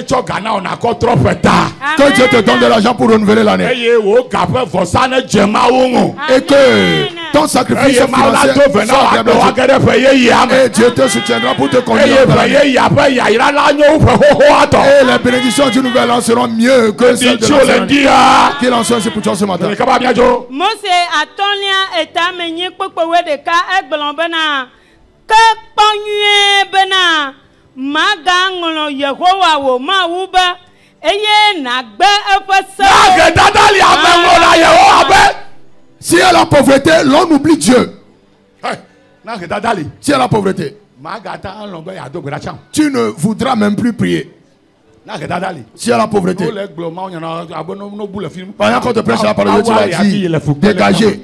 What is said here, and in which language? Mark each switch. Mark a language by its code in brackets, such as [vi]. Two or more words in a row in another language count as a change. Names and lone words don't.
[fr] Que Dieu te donne de l'argent pour renouveler l'année. Et que ton sacrifice financier sort des mains de Dieu. Et Dieu te soutiendra pour te conduire dans la vie. Et les bénédictions du nouvel an seront mieux que celles de l'ancien année. Qu'il en soit ainsi pour toi ce matin. [ee] Mose atonia eta menyi kpokpowe deka egblon bena ke kpɔnyue bena maga ŋlɔ Yehowa wo Mawu be eye nagbe eƒe sewo. [fr] Si elle a la pauvreté, l'on oublie Dieu. Si elle a la pauvreté, tu ne voudras même plus prier. Si elle a la pauvreté, pendant qu'on te prêche la parole de Dieu, tu vas dire, dégagez.